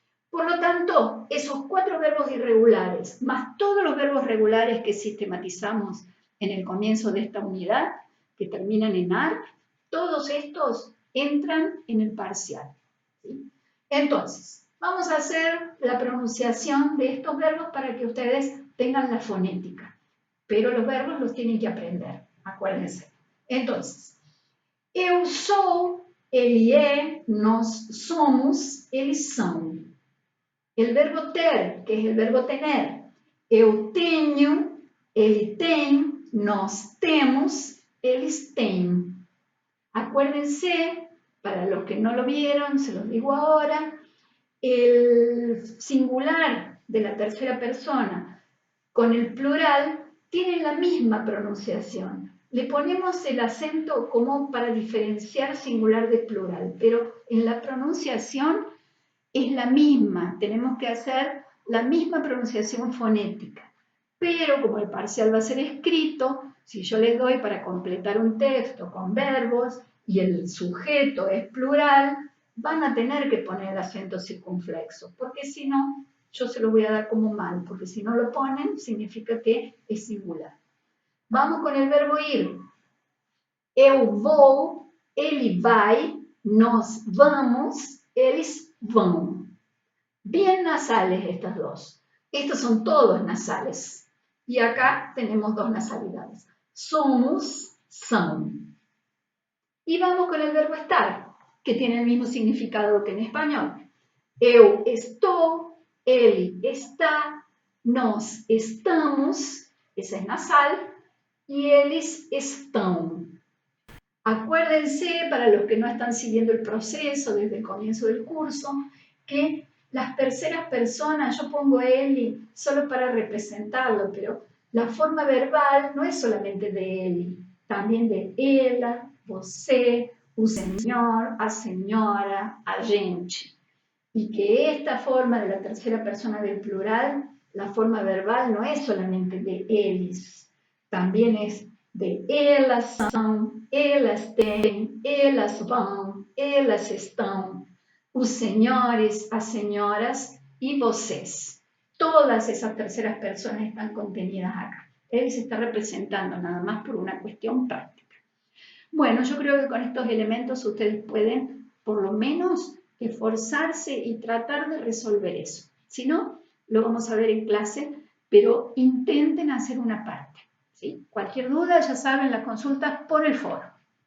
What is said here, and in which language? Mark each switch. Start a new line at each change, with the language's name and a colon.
Spanish: Por lo tanto, esos cuatro verbos irregulares, más todos los verbos regulares que sistematizamos en el comienzo de esta unidad, que terminan en AR, todos estos entran en el parcial. ¿Sí? Entonces, vamos a hacer la pronunciación de estos verbos para que ustedes tengan la fonética, pero los verbos los tienen que aprender, acuérdense.
Portuguese: Entonces, eu sou, ele é, nós somos, eles são.
Spanish: El verbo ter, que es el verbo tener,
Portuguese: eu tenho, ele tem, nós temos, eles têm.
Spanish: Acuérdense, para los que no lo vieron, se los digo ahora, el singular de la tercera persona con el plural tienen la misma pronunciación. Le ponemos el acento como para diferenciar singular de plural, pero en la pronunciación es la misma, tenemos que hacer la misma pronunciación fonética. Pero como el parcial va a ser escrito, si yo les doy para completar un texto con verbos y el sujeto es plural, van a tener que poner el acento circunflexo, porque si no, yo se lo voy a dar como mal, porque si no lo ponen, significa que es singular. Vamos con el verbo ir.
Portuguese: Eu vou, ele vai, nós vamos, eles vão.
Spanish: Bien nasales estas dos. Estos son todos nasales. Y acá tenemos dos nasalidades. Somos, son. Y vamos con el verbo estar, que tiene el mismo significado que en español.
Portuguese: Eu estou, ele está, nós estamos,
Spanish: esa es nasal, y
Portuguese: eles estão.
Spanish: Acuérdense, para los que no están siguiendo el proceso desde el comienzo del curso, que las terceras personas, yo pongo Eli solo para representarlo, pero la forma verbal no es solamente de Eli, también de
Portuguese: ela, você, o senhor, a senhora, a gente.
Spanish: Y que esta forma de la tercera persona del plural la forma verbal no es solamente de eles, también es de
Portuguese: elas são, elas têm, elas vão, elas estão, os senhores, as senhoras
Spanish: y vocês. Todas esas terceras personas están contenidas acá. Él se está representando nada más por una cuestión práctica. Bueno, yo creo que con estos elementos ustedes pueden por lo menos esforzarse y tratar de resolver eso. Si no, lo vamos a ver en clase, pero intenten hacer una parte. ¿Sí? Cualquier duda, ya saben, las consultas por el foro.